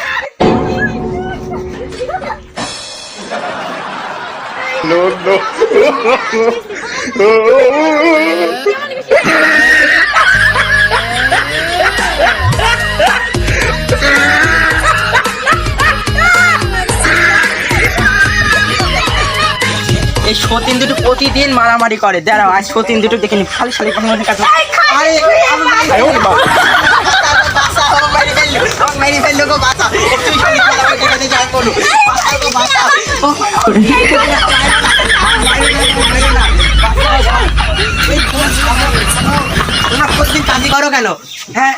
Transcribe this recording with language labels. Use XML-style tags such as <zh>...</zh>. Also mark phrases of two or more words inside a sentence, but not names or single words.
<en>No no.</en> <bn>এই সতীন দুটো প্রতিদিন মারামারি করে। দাঁড়াও আজ সতীন দুটো দেখিনি খালি শালি কোনো কাছে। আরে</bn> <zh>哎呦我的妈！</zh> <bn>মেরে ফেললো গো বাঁচা। তুই শালি মারামারি করে যাই বলো। বাঁচা গো বাঁচা। তোমরা প্রতিদিন কাজই করো কেন? হ্যাঁ</bn>